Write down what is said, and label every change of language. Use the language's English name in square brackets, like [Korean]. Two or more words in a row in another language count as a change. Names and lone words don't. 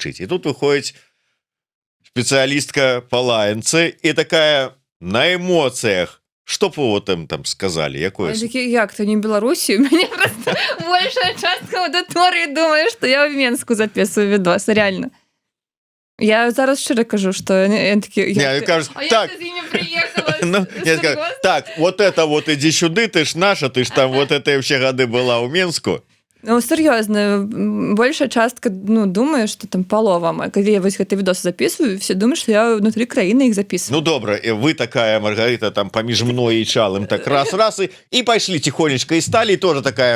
[Belarusian] І тут выходзіць спецыялістка па лаянцы і такая на эмоцыях, што б вы там сказалі, якое? Як то не Беларусі? У мяне просто большая частка аўдыторыі думае, што я ў Менску [Russian] записываю відос, реально. [Belarusian] Я зараз шчыра кажу, што такі... Так, ты з імі прыехала? Ну, [Russian] так, вот это вот иди сюды, ты ж наша, ты ж там вот это все гады была у Менску. [Belarusian] Ну, сур'ёзна, большая частка, ну, думае, што там палова. Калі я вось гэты відос записываю, все думаюць, што [Russian] я внутри [Belarusian] краіны іх записываю. Ну, добра, і вы такая, Маргарита, там паміж мной і Чалым, так раз, і пайшлі тихонечко, і сталі, і тоже такая...